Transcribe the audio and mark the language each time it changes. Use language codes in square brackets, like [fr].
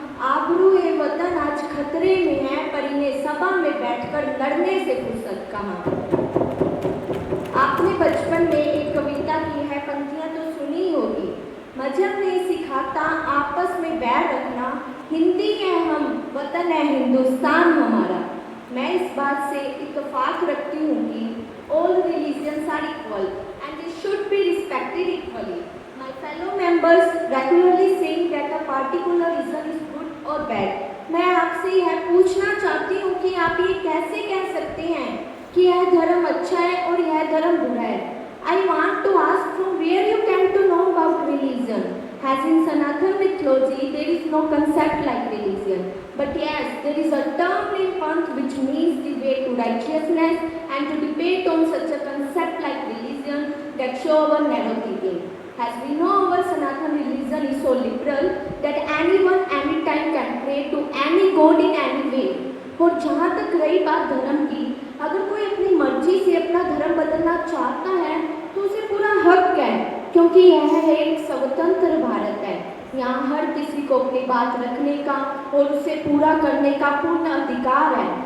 [hi] आबरू ए वतन आज खतरे में है, पर इन्हें सभा में बैठकर लड़ने से फुर्सत कहाँ। आपने बचपन में एक कविता की है, पंक्तियां तो सुनी होगी। मजहब नहीं सिखाता आपस में बैर रखना, हिंदी है हम, वतन है हिंदुस्तान हमारा। मैं इस बात से इत्तेफाक रखती हूँ कि [en] all religions are equal and they should be respected equally. My fellow members regularly saying that a particular religion is good or bad. मैं आपसे यह पूछना चाहती हूँ कि आप ये कैसे कह सकते हैं कि यह धर्म अच्छा है और यह धर्म बुरा है। I want to ask from where you came to know about religion. As in Sanatana mythology, there is no concept like religion. But yes, there is a term in Panth which means the way to righteousness, and to debate on such a concept like religion that show our narrow thinking. As we know, our Sanatana religion is so liberal that anyone, anytime can pray to any god in any way. [hi] और जहाँ तक रही बात धर्म की, अगर कोई अपनी मर्जी से अपना धर्म बदलना चाहता है तो उसे पूरा हक है, क्योंकि यह एक स्वतंत्र भारत है। यहाँ हर किसी को अपनी बात रखने का और उसे पूरा करने का पूर्ण अधिकार है।